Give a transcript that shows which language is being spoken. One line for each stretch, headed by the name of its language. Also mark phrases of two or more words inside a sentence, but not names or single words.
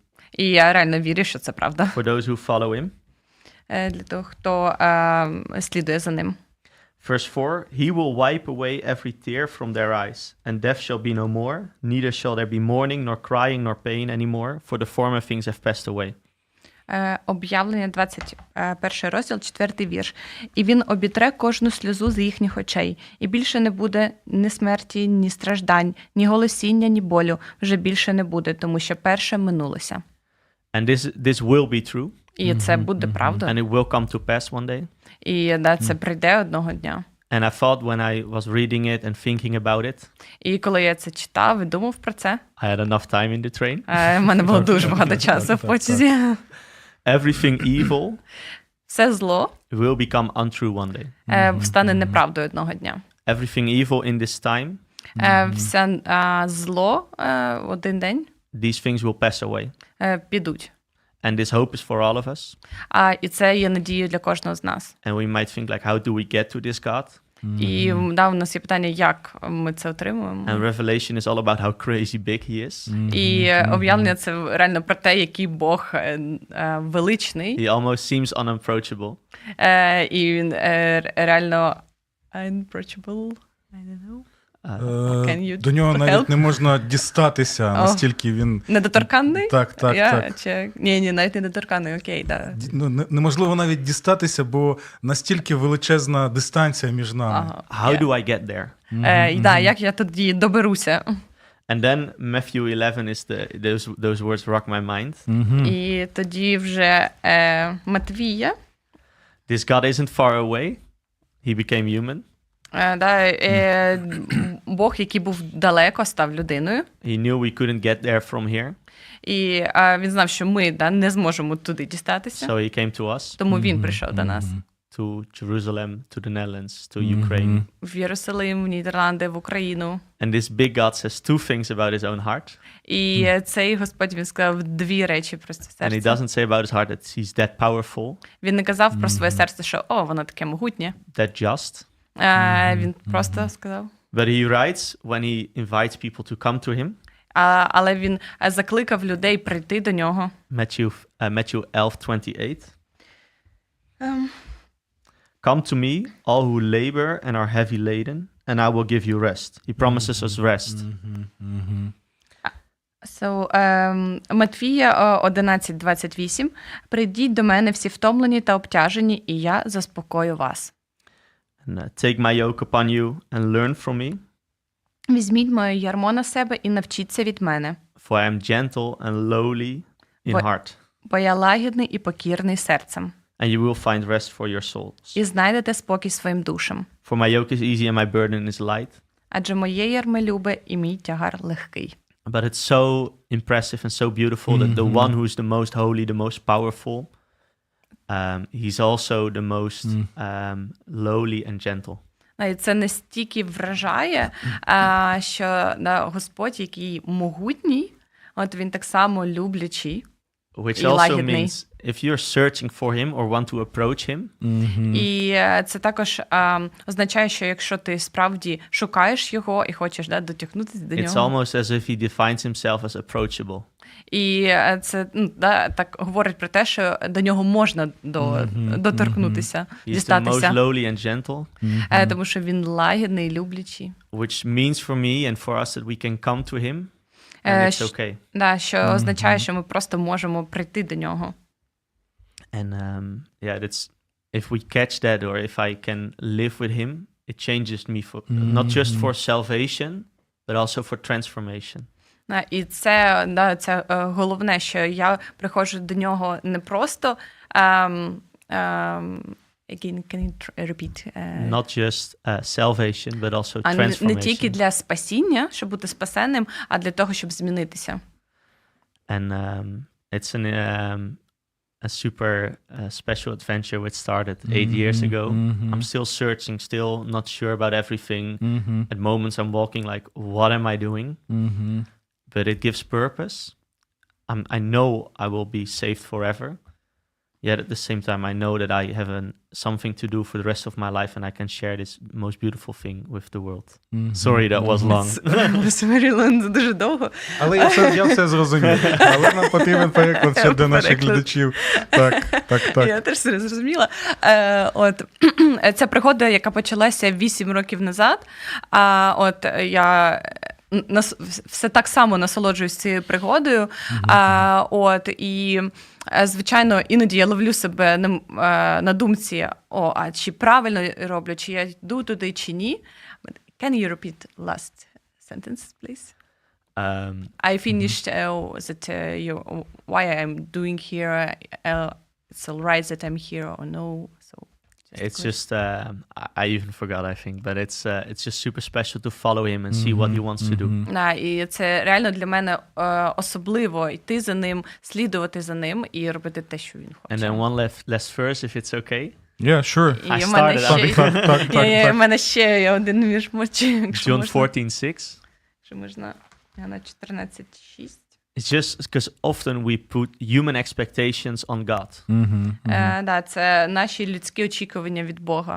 Ukrainian: І я реально вірю, що це правда.
English: For those who follow him.
Ukrainian: Для того, хто слідує за ним.
English: Verse 4, he will wipe away every tear from their eyes, and death shall be no more, neither shall there be mourning, nor crying, nor pain anymore, for the former things have passed away.
Ukrainian: Об'явлення 21 розділ, 4 вірш. І він обітре кожну сльозу з їхніх очей, і більше не буде ні смерті, ні страждань, ні голосіння, ні болю, вже більше не буде, тому що перше минулося.
English: And this will be true.
Ukrainian: І це буде правда.
English: And it will come to pass one day.
Ukrainian: І це прийде одного дня.
English: And I thought when I was reading it and thinking about it,
Ukrainian: І коли я це читав і думав про це,
English: I had enough time in the train.
Ukrainian: в мене було дуже багато часу в потязі.
English: Everything evil
Ukrainian: Все зло
English: will become untrue one day.
Ukrainian: стане неправдою одного дня.
English: Everything evil in this time,
Ukrainian: Все зло один день
English: these things will pass away.
Ukrainian: Підуть.
English: And this hope is for all of us.
Ukrainian: І це є надією для кожного з нас.
English: And we might think like, how do we get to this God?
Ukrainian: І у нас є питання, як ми це отримуємо.
English: And Revelation is all about how crazy big he is.
Ukrainian: І об'явлення – це реально про те, який Бог величний.
English: He almost seems unapproachable.
Ukrainian: І він реально unapproachable.
English: I don't know. Can you
Ukrainian: До нього
English: help?
Ukrainian: навіть не можна дістатися, настільки він... Недоторканний? Так. Ні, навіть недоторканний, окей, так. Неможливо навіть дістатися, бо настільки величезна дистанція між нами.
English: How do I get there?
Ukrainian: Як я тоді доберуся?
English: And then Matthew 11 is those words rock my mind.
Ukrainian: І тоді вже Матвія.
English: This God isn't far away. He became human.
Ukrainian: Бог, який був далеко, став людиною.
English: He knew we couldn't get there from here.
Ukrainian: І він знав, що ми не зможемо туди дістатися.
English: So he came to us.
Ukrainian: Тому він прийшов до нас.
English: To Jerusalem, to the Netherlands, to Ukraine.
Ukrainian: В Єрусалим, в Нідерланди, в Україну.
English: And this big God says two things about his own heart.
Ukrainian: І цей Господь, він сказав дві речі про це
English: And he
Ukrainian: серце.
English: doesn't say about his heart that he's that powerful,
Ukrainian: Він не казав про своє серце, що воно таке могутнє.
English: that just.
Ukrainian: Він просто сказав.
English: But he writes when he invites people to come to him.
Ukrainian: Але він закликав людей прийти до нього.
English: Matthew 11:28. Come to me, all who labor and are heavy laden, and I will give you rest. He promises us rest.
Ukrainian: Матвія 11:28. Прийдіть до мене всі втомлені та обтяжені, і я заспокою вас.
English: And take my yoke upon you and learn from me.
Ukrainian: Візьміть моє ярмо на себе і навчіться від мене.
English: For I am gentle and lowly in heart.
Ukrainian: Бо я лагідний і покірний серцем.
English: And you will find rest for your souls.
Ukrainian: І знайдете спокій своїм душам.
English: For my yoke is easy and my burden is light.
Ukrainian: Адже моє ярмо любе і мій тягар легкий.
English: But it's so impressive and so beautiful that the one who is the most holy, the most powerful, he's also the most lowly and gentle.
Ukrainian: І це настільки вражає, що Господь, який могутній, от він так само люблячий.
English: Which
Ukrainian: І
English: also
Ukrainian: лагідний.
English: means if you're searching for him or want to approach him,
Ukrainian: І це також означає, що якщо ти справді шукаєш його і хочеш дотягнутися до
English: it's
Ukrainian: нього.
English: almost as if he defines himself as approachable.
Ukrainian: І це так говорить про те, що до нього можна доторкнутися,
English: He's the most
Ukrainian: дістатися.
English: lowly and gentle,
Ukrainian: Тому що він лагідний і люблячий.
English: which means for me and for us that we can come to him and it's okay.
Ukrainian: Що означає, що ми просто можемо прийти до нього.
English: And that's if we catch that or if I can live with him, it changes me for not just for salvation, but also for transformation.
Ukrainian: І це головне, що я приходжу до нього не просто
English: Again, can you repeat? Not just salvation, but also
Ukrainian: Не
English: transformation.
Ukrainian: тільки для спасіння, щоб бути спасенним, а для того, щоб змінитися.
English: And it's a super special adventure which started 8 years ago. I'm still searching, still not sure about everything. At moments I'm walking like, what am I doing? But it gives purpose. I know I will be saved forever. Yet at the same time, I know that I have something to do for the rest of my life, and I can share this most beautiful thing with the world. Sorry, that was long.
Ukrainian: Це дуже довго. Але я все зрозумів. Але нам потрібен переклад ще для наших глядачів. Так. Я теж все зрозуміла. Це пригода, яка почалася 8 років назад. Я все так само насолоджуюсь цією пригодою. І, звичайно, іноді я ловлю себе на думці, а чи правильно роблю, чи я йду туди, чи ні.
English: Can you repeat last sentence, please? I finished that why I'm doing here. It's all right that I'm here or no. So it's just I even forgot, I think, but it's just super special to follow him and see what he wants to do.
Ukrainian: І це реально для мене особливо йти за ним, слідувати за ним і робити те, що він хоче.
English: And then one last verse, if it's okay. Yeah, sure. I started.
Ukrainian: І в мене ще є один вірш,
English: John 14:6.
Ukrainian: Що можна на 14:6.
English: It's just because often we put human expectations on God.
Ukrainian: Це наші людські очікування від Бога.